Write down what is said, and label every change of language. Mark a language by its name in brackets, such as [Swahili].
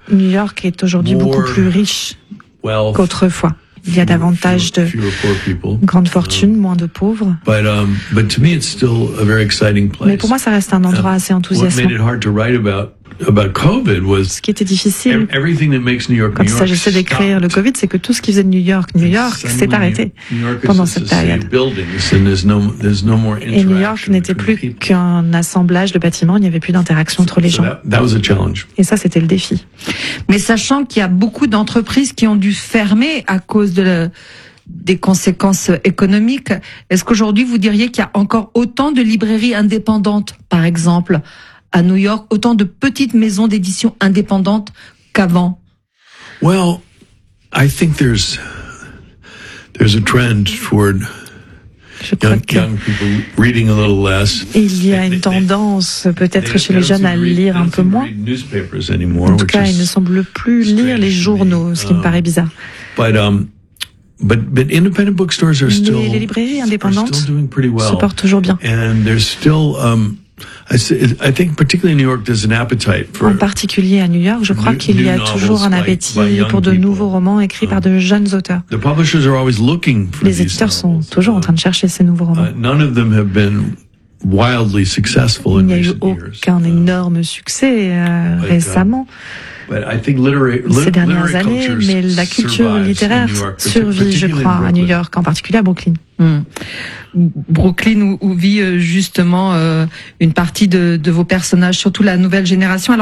[French] New York est aujourd'hui beaucoup plus riche qu'autrefois. Il y a davantage de grandes fortunes, moins de pauvres. [English] But to me, it's still a very exciting place. [French] Mais pour moi, ça reste un endroit assez enthousiasmant. [English] What made it hard to write about COVID was [French] ce qui était difficile. [English] Everything that makes New York, [French] quand il s'agissait d'écrire le COVID, c'est que tout ce qui faisait New York s'est arrêté pendant cette période. Et New York n'était plus qu'un assemblage de bâtiments, il n'y avait plus d'interaction entre les gens. [English] That was a challenge. [French] Et ça, c'était le défi. Mais sachant qu'il y a beaucoup d'entreprises qui ont dû fermer à cause des conséquences économiques, est-ce qu'aujourd'hui, vous diriez qu'il y a encore autant de librairies indépendantes, par exemple à New York, autant de petites maisons d'édition indépendantes qu'avant? [English] Well, I think there's a trend toward young people reading a little less. [French] Il y a une tendance, peut-être chez les jeunes, à lire un peu moins. [English] Newspapers anymore, [French] en tout cas, ils ne semblent plus lire les journaux, ce qui me paraît bizarre. [English] But independent bookstores are still, [French] mais les librairies indépendantes [English] are still doing pretty well. [French] Se portent toujours bien. [English] And there's still I think particularly in New York there's an appetite for, [French] en particulier à New York, je crois qu'il y a toujours un appétit pour de nouveaux romans écrits par de jeunes auteurs. [English] The publishers are always looking for [French] les éditeurs sont toujours en train de chercher ces nouveaux romans. [English] None of them have been wildly successful in recent years. [French] Il n'y a eu aucun énorme succès récemment. [English] But I think [French] ces dernières années, mais la culture littéraire survit, je crois, à New York, en particulier à Brooklyn. Brooklyn, où vit justement une partie de vos personnages, surtout la nouvelle génération.